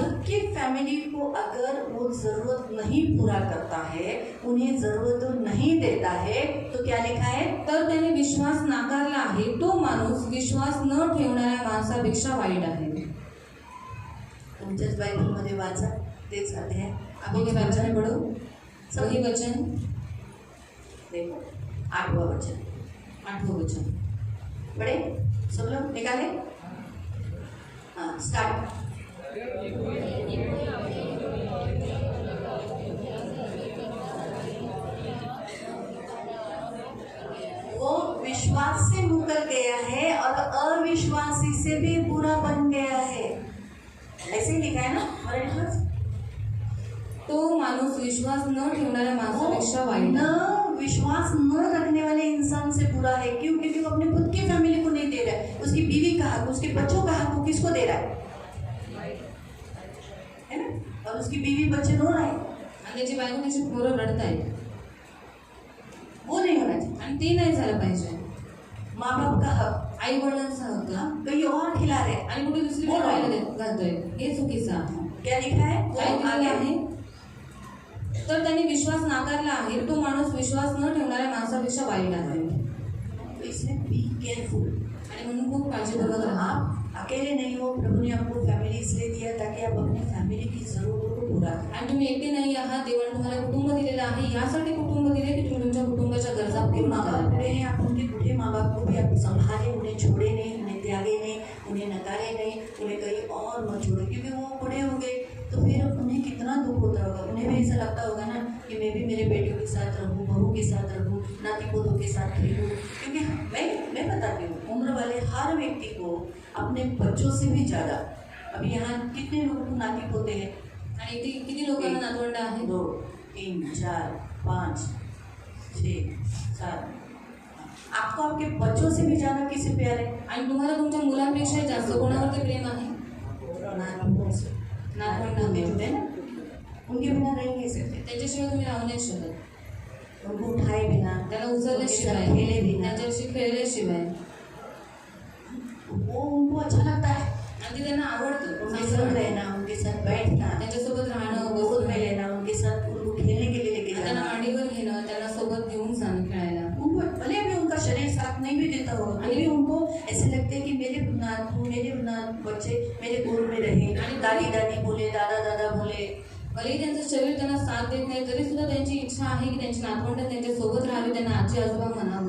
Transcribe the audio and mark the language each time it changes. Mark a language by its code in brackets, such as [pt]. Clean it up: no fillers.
[hi] खुद की फैमिली को अगर वो जरूरत नहीं पूरा करता है, उन्हें जरूरत नहीं देता है, तो क्या लिखा है? [mr] तर त्याने विश्वास नाकारला आहे, तो माणूस विश्वास न ठेवणाऱ्या माणसापेक्षा वाईट आहे. तुमच्याच बायबलमध्ये वाचा, तेच अध्याय. आपण हे वाचन [hi] पढू. सही वचन देखो 8वां वचन, [mr] 8वं वचन. [hi] पढ़े सब लोग, निकाले. हाँ स्टार्ट. वो विश्वास से मुकर गया है और अविश्वासी से भी बुरा बन गया है. ऐसे ही लिखा है ना मराठी में. [mr] तो माणूस विश्वास न ठेवणाऱ्या माणसापेक्षा वाईट न आहे. [hi] विश्वास न रखने वाले इंसान से बुरा है. क्यों? क्योंकि वो अपने खुद की फैमिली को नहीं दे रहा है, उसकी बीवी का हक, उसके बच्चों का हक वो किसको दे रहा है ना. और उसकी बीवी बच्चे रो रहे हैं, [mr] आणि त्याची बायको त्याची पोरं रडत आहेत, [hi] वो नहीं होना चाहिए. [mr] आणि ते नाही झालं पाहिजे. [hi] माँ बाप का हक [mr] आई वडिलांचा हक्क [hi] कहीं और खिला रहे हैं. [mr] आणि कुठे दुसरीकडे खायला घालतोय, हे चुकीचं आहे. [hi] क्या लिखा है? वो [mr] काय दिलेलं [hi] आगे [mr] आहे? तर त्यांनी विश्वास नाकारला आहे, तो माणूस विश्वास न ठेवणाऱ्या माणसापेक्षा वाईट आहे. [hi] तो इसमें [en] Be careful. [mr] आणि म्हणून खूप काळजीपूर्वक राहा. [hi] आप अकेले नहीं हो. प्रभु ने आपको फैमिली इसलिए दिया ताकि आप अपनी फैमिली की जरूरतों को पूरा करें. [mr] आणि तुम्ही एकटे नाही आहात. देवाने तुम्हाला कुटुंब दिलेलं आहे, यासाठी कुटुंब दिले की तुम्ही तुमच्या कुटुंबाच्या गरजा [hi] आपके [mr] पूर्ण [hi] माँ बाप [mr] करा. [hi] बूढ़े हैं, आप उनके बूढ़े माँ बाप को भी आप संभाले, उन्हें छोड़े नहीं, उन्हें त्यागे नहीं, उन्हें नकारे नहीं, उन्हें कहीं और मत छोड़े. क्योंकि वो बूढ़े हो गए तो फिर उन्हें कितना दुख होता होगा. उन्हें भी ऐसा लगता होगा ना कि मैं भी मेरे बेटियों के साथ रहूँ, बहू के साथ रहूँ, नाती पोतों के साथ खेलूँ. क्योंकि मैं बताती हूँ, उम्र वाले हर व्यक्ति को अपने बच्चों से भी ज़्यादा, अभी यहाँ कितने लोगों को नाती पोते हैं? [mr] आणि इथे किती लोकांना नातवंड आहे? 2, 3, 4, 5, 6, 7. [hi] आपको आपके बच्चों से भी ज़्यादा किससे प्यार है? [mr] आणि तुम्हाला तुमच्या मुलांपेक्षा जास्त कोणावरती प्रेम आहे? [hi] नातवंडों से. [mr] नातवंड होते ना, [hi] उनके बिना रह नहीं सकते, [mr] त्यांच्याशिवाय तुम्ही राहू नाही शकत. [hi] उनको उठाए बिना, [mr] त्याला [hi] उनके [mr] उचलल्याशिवाय, [hi] साथ खेले बिना, [mr] त्यांच्याशी खेळल्याशिवाय, [hi] वो उनको अच्छा लगता है. [mr] आणि ते त्यांना आवडतं. [hi] उनके साथ रहना, उनके साथ बैठना, [mr] त्यांच्यासोबत राहणं, [hi] गोद में लेना, उनके साथ उनको खेलने के लिए लेके [mr] त्यांना [hi] जाना. [mr] मांडीवर घेणं, त्यांना सोबत घेऊन जाणं खेळायला. [hi] उनको भले अभी उनका शरीर साथ नहीं भी देता हो, तो भी उनको ऐसे लगते है कि मेरे बच्चे मेरे गोद में रहे, दादी दादी बोले, दादा दादा बोले. [mr] भलेही त्यांचं शरीर त्यांना साथ देत नाही तरी सुद्धा त्यांची इच्छा आहे की त्यांची नातवंड त्यांच्या सोबत राहावी, त्यांना आजी आजोबा म्हणावं.